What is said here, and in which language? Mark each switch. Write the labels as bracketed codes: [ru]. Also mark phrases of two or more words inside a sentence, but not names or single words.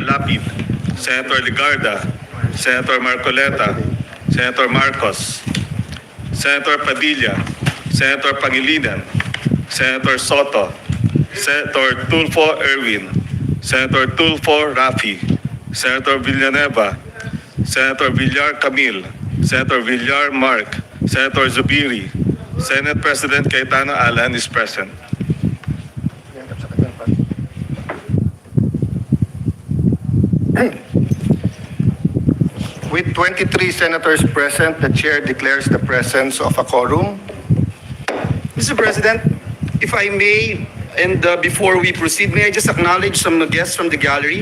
[en] Lapid, Senator Ligarda, Senator Marcoleta, Senator Marcos, Senator Padilla, Senator Pangilinan, Senator Soto, Senator Tulfo Erwin, Senator Tulfo Rafi, Senator Villanueva, Senator Villar Camille, Senator Villar Mark, Senator Zubiri, Senate President Cayetano Alan is present. With 23 senators present, the chair declares the presence of a quorum. Mr. President, if I may, and before we proceed, may I just acknowledge some guests from the gallery.